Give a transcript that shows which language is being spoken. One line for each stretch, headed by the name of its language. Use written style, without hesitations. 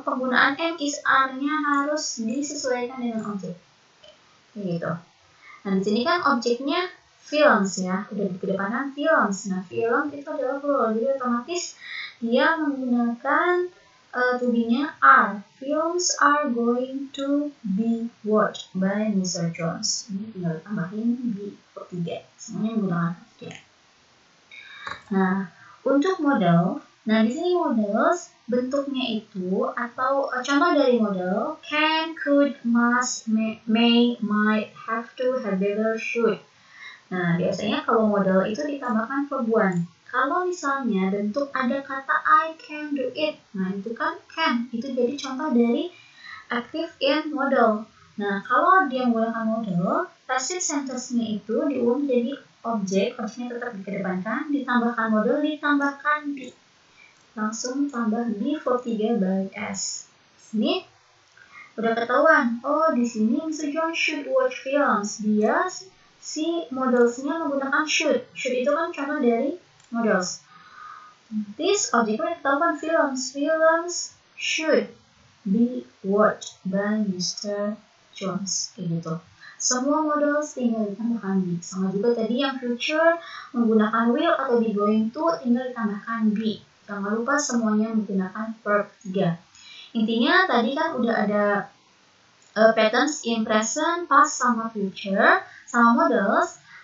Indonesian: Penggunaan am is are-nya harus disesuaikan dengan objek. Gitu. Nah, di sini kan objeknya films ya, udah di kedepanan films. Nah, film itu adalah plural, jadi otomatis dia menggunakan to be-nya are.
English: Films are going to be watched by Mr. Jones.
Indonesian: Ini tinggal tambahin be ketiga, semuanya menggunakan ketiga. Nah, untuk model, nah di sini models bentuknya itu atau contoh dari model can, could, must, may, might, have to, had better, should. Nah, biasanya kalau model itu ditambahkan verb one. Kalau misalnya bentuk ada kata
English: I can do it,
Indonesian: nah itu kan can, itu jadi contoh dari active in model. Nah, kalau dia menggunakan model, passive sentence-nya itu diubah menjadi objeknya tetap dikedepankan, ditambahkan model, ditambahkan be. Langsung tambah be verb 3 by S. Sini udah ketahuan. Oh, di sini Mr.
English: John should watch films.
Indonesian: Dia si modelsnya menggunakan should. Should itu kan contoh dari models.
English: This object
Indonesian: ketahuan films.
English: Films should be watched by Mr.
Indonesian: Jones. Kayak gitu. Semua model tinggal ditambahkan be. Sama juga tadi yang future menggunakan will atau be going to tinggal ditambahkan be. Jangan lupa semuanya menggunakan verb 3. Intinya tadi kan udah ada patterns in present, past, sama future, sama models.